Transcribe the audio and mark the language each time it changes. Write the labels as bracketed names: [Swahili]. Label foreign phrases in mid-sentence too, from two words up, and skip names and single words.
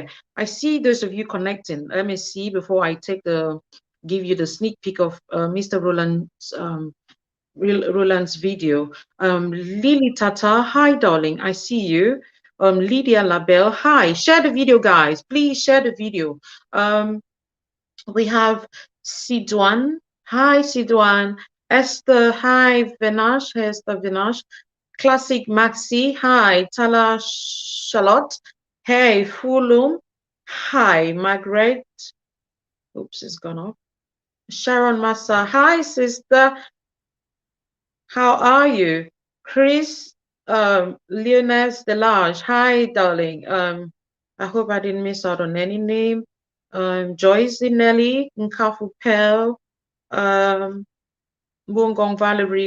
[English] I see those of you connecting. Let me see before I give you the sneak peek of Mr. Roland's video. Lily Tata, hi, darling. I see you. Lydia Labelle, hi. Share the video, guys. Please share the video. We have Sidwan. Hi, Sidwan. Esther, hi, Vinash. Esther Vinash. Classic Maxi, hi. Tala Charlotte. Hey, Fulum. Hi, Margaret. Oops, it's gone off. Sharon Massa. Hi, sister. How are you? Chris, Leones Delage. Hi, darling. I hope I didn't miss out on any name. Joyce Nelly, Nkafu Pell, Bungong Valerie.